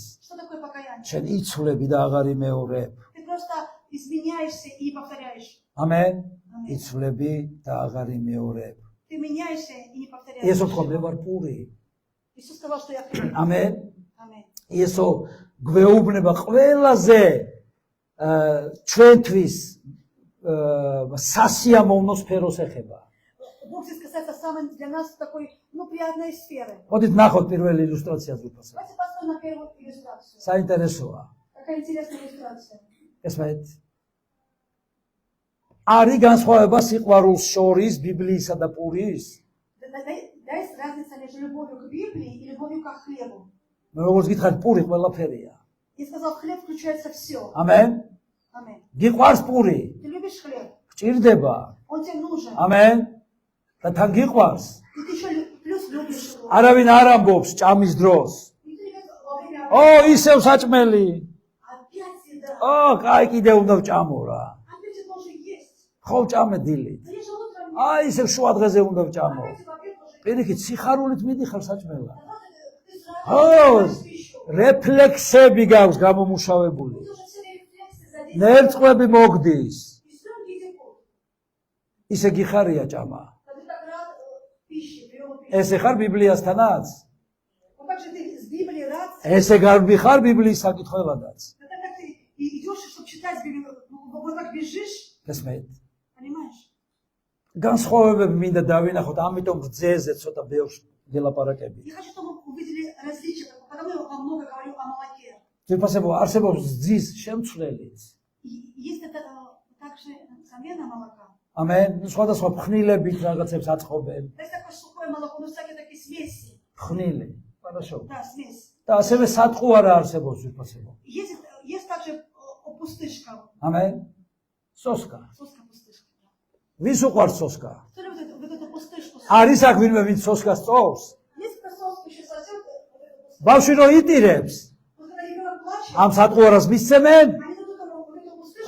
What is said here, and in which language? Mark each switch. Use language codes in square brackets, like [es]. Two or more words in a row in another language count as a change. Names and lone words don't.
[ru] Что такое покаяние? [ka] შენ იცვლები და აღარ იმეორებ. [ru] Ты просто изменяешься и повторяешь. [ka] ამენ? Ამენ. იცვლები და აღარ იმეორებ. [ru] Ты меняешься и не повторяешь. [ka] იესო თქვა მე ვარ პური. [ru] Иисус сказал, что я хлеб. [ka] ამენ? [ru] Аминь. [ka] იესო გვეუბნება ყველაზე ჩვენთვის სასიამოვნო სფეროს ეხება. [ru] Бог здесь касается самой для нас такой, ну, приятной сферы. [ka] მოდით ნახოთ პირველი ილუსტრაცია ზუსტად. [ru] Давайте посмотрим на первую иллюстрацию. [ka] საინტერესოა. [ru] Какая интересная иллюстрация. [ka] ესმეთ. არის განსხვავება სიყვარულს შორის ბიბლიისა და პურის? [ru] Да, есть разница между любовью к Библии и любовью ко хлебу. [ka] მე როგორც გითხარით, პური ყველაფერია. [ru] Я сказал, хлеб включается все. [ka] ამენ? [ru] Аминь. [ka] გიყვარს პური? [ru] Ты любишь хлеб? [ka] გჭირდება. [ru] Он тебе нужен. [ka] ამენ? და თან გიყვარს? [ru] И ты еще плюс любишь его. [ka] არავინ არ ამბობს ჭამის დროს. [ru] И ты говоришь, во время [ka] ო, ისევ საჭმელი. [ru] опять еда. [ka] ო, კაი კიდე უნდა ვჭამო რა. [ru] Опять я должен есть. [ka] ხო ვჭამე დილით. [ru] Да я же утром [ka] აი ისევ შუა დღეზე უნდა ვჭამო. [ru] опять в обед должен есть. [ka] პირიქით სიხარულით მიდიხარ საჭმელად. [ru] Ты [ka] ო, [ru] сразу ешь пищу. [ka] რეფლექსები გაქვს გამომუშავებული. [ru] Ты должен все рефлексы задействовать. [ka] ნერწყვები მოგდის. [ru] И слюнки текут. [ka] ისე გიხარია ჭამა. [ru] Да ты так рад пище, приему пищи. [ka] ესე ხარ ბიბლიასთანაც? [ru] Ну как же ты с Библией рад? [ka] ესე გარბი ხარ ბიბლიის საკითხველადაც? [ru] Да так ты идешь, чтобы читать Библию, ну, вот так бежишь, [ka] გესმით? [ru] понимаешь? [ka] განსხვავებები მინდა დავინახოთ, ამიტომ გძეზე ცოტა ბევრს ველაპარაკები. [ru] Я хочу, чтобы вы увидели различия, потому я вам много говорю о молоке. [ka] ძვირფასებო არსებობს ძის შემცვლელიც. [ru] Есть это также замена молока. [ka] ამენ, სხვადასხვა ფხნილებით რაღაცებს აწყობენ. [ru] Да есть такое сухое молоко, ну всякие такие смеси. [ka] ფხნილი, хорошо. [ru] Да, смесь. [ka] და ასევე სატყუ არა არსებობს ძვირფასებო. [ru] Есть также пустышка. [ka] ამენ. სოსკა. [ru] Соска пустышка. [ka] ვის უყვარს სოსკა? [ru] Кто любит вот эту пустышку? [ka] არის აქ ვინმე ვინც სოსკას წოვს? [ru] Есть кто соску еще сосет? Вот эту пустышку. [ka] ბავშვი რო იტირებს, [ru] Вот когда ребенок плачет, [ka] ამ სატყუარას მისცემენ? [ru] они дадут ему вот эту пустышку.